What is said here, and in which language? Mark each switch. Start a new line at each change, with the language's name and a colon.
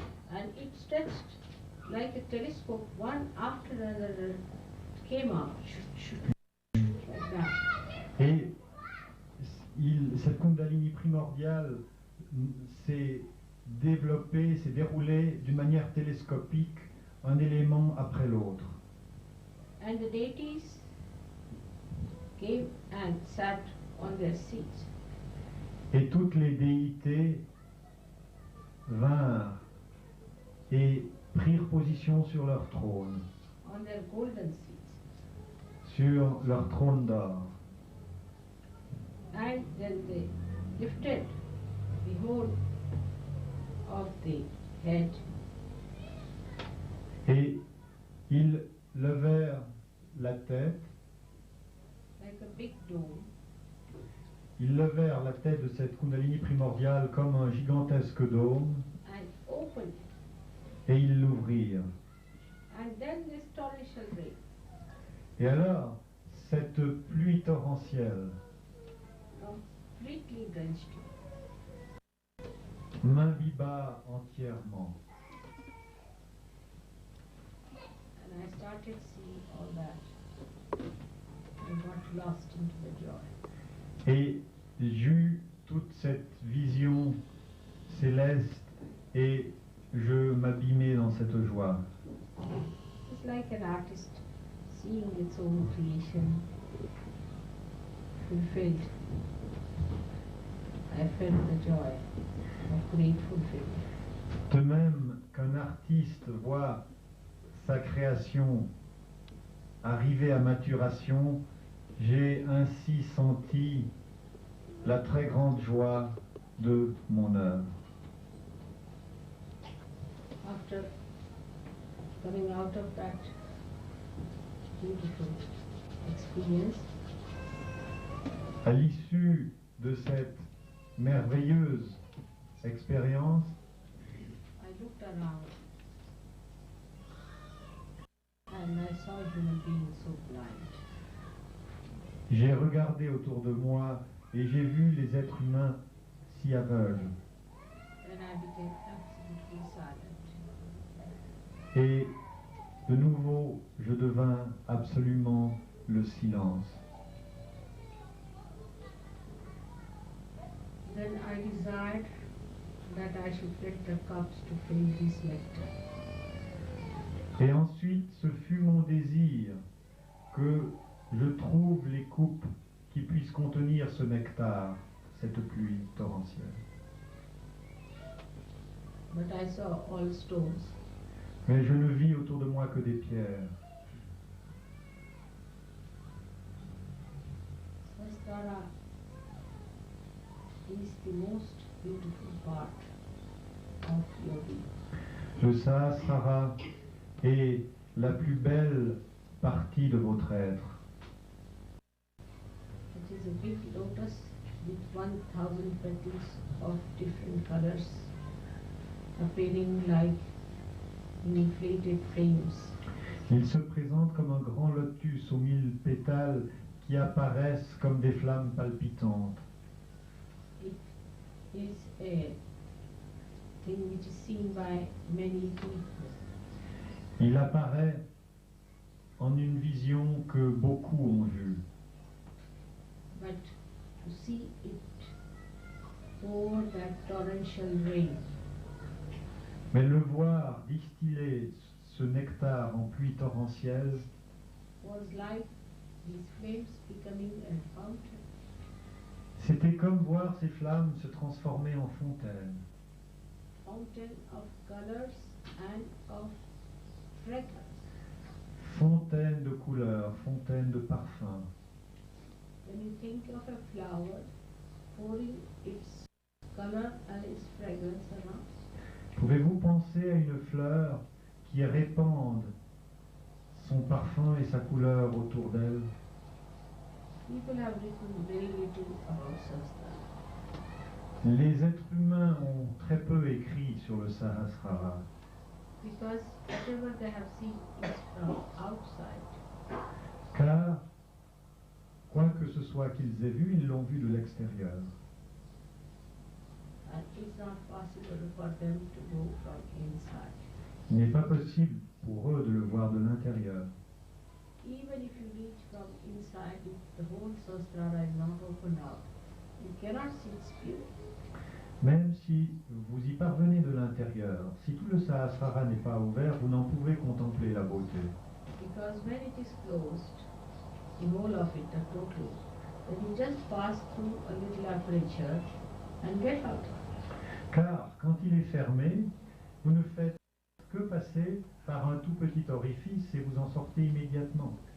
English: And it stretched like a telescope, one after another came out, like that.
French: Et cette Kundalini primordiale s'est développée, s'est déroulée d'une manière télescopique, un élément après l'autre.
English: And the deities came and sat on their seats.
French: Et toutes les déités vinrent et prirent position sur leur trône,
English: On their golden seats.
French: sur leur trône d'or.
English: And then they lifted the whole of the head
French: Et ils levèrent la tête,
English: like a big dome
French: ils levèrent la tête de cette Kundalini primordiale comme un gigantesque dôme
English: and opened it.
French: et ils l'ouvrirent.
English: And then this torrential rain
French: Et alors, cette pluie torrentielle
English: completely drenched it.
French: m'imbiba entièrement.
English: And I started seeing all that. I got lost into the joy.
French: Et j'eus toute cette vision céleste et je m'abîmais dans cette joie.
English: It's like an artist seeing its own creation fulfilled. I felt the joy of great fulfillment.
French: De même qu'un artiste voit sa création arriver à maturation, j'ai ainsi senti la très grande joie de mon œuvre.
English: After coming out of that beautiful experience,
French: À l'issue de cette merveilleuse expérience,
English: I looked around and I saw human beings so blind.
French: J'ai regardé autour de moi et j'ai vu les êtres humains si aveugles.
English: Then I became absolutely silent.
French: Et de nouveau, je devins absolument le silence.
English: Then I desired that I should get the cups to fill this nectar.
French: Et ensuite, ce fut mon désir que je trouve les coupes qui puissent contenir ce nectar, cette pluie torrentielle.
English: But I saw all stones.
French: Mais je ne vis autour de moi que des pierres.
English: Sahasrara is the most beautiful part of yogi.
French: Le Sahasrara est la plus belle partie de votre être.
English: It is a big lotus with 1,000 petals of different colors appearing like inflated flames.
French: Il se présente comme un grand lotus aux 1000 pétales qui apparaissent comme des flammes palpitantes.
English: It is a thing which is seen by many people.
French: Il apparaît en une vision que beaucoup ont vue.
English: But to see it pour that torrential rain,
French: Mais le voir distiller ce nectar en pluie torrentielle
English: was like these flames becoming a fountain.
French: c'était comme voir ces flammes se transformer en fontaine.
English: Fountain of colors and of fragrance.
French: Fontaine de couleurs, fontaine de parfums.
English: When you think of a flower pouring its color and its fragrance around,
French: Pouvez-vous penser à une fleur qui répande son parfum et sa couleur autour d'elle?
English: people have written very little about Sahasrara.
French: Les êtres humains ont très peu écrit sur le Sahasrara,
English: Because whatever they have seen is from outside.
French: car, quoi que ce soit qu'ils aient vu, ils l'ont vu de l'extérieur.
English: And it's not possible for them to go from inside.
French: Il n'est pas possible pour eux de le voir de l'intérieur.
English: Even if you reach from inside, if the whole Sahasrara is not opened up, you cannot see its beauty.
French: Même si vous y parvenez de l'intérieur, si tout le Sahasrara n'est pas ouvert, vous n'en pouvez contempler la beauté.
English: Because when it is closed, the whole of it, the total, then you just pass through a little aperture and get out.
French: Car quand il est fermé, vous ne faites que passer par un tout petit orifice et vous en sortez immédiatement.